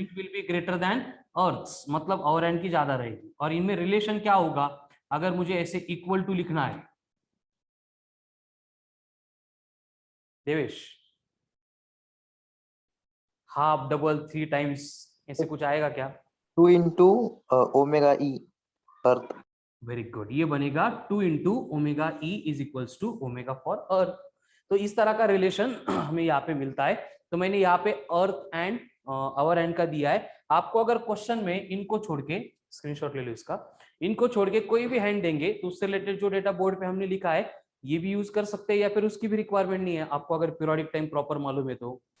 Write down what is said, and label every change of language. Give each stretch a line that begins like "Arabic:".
English: it will be greater than Earth,
Hindi: मतलब our and की ज्यादा रहेगी। और इनमें रिलेशन क्या होगा अगर मुझे ऐसे इक्वल टू लिखना है? देवेश, हाफ, डबल, 3 टाइम्स, ऐसे कुछ आएगा क्या?
English: 2 into omega e Earth.
Hindi: वेरी गुड, ये बनेगा
English: 2 into omega E is equals to omega for Earth.
Hindi: तो इस तरह का रिलेशन हमें यहाँ पे मिलता है। तो मैंने यहाँ पे अर्थ एंड आवर एंड का दिया है। आपको अगर क्वेश्चन में इनको छोड़ के, स्क्रीनशॉट ले लो इसका, इनको छोड़ के कोई भी हैंड देंगे तो उससे रिलेटेड जो डेटा बोर्ड पे हमने लिखा है ये भी यूज कर सकते हैं, या फिर उसकी भी रिक्वायरमेंट नहीं है आपको, अगर पीरियोडिक टाइम प्रॉपर मालूम है तो।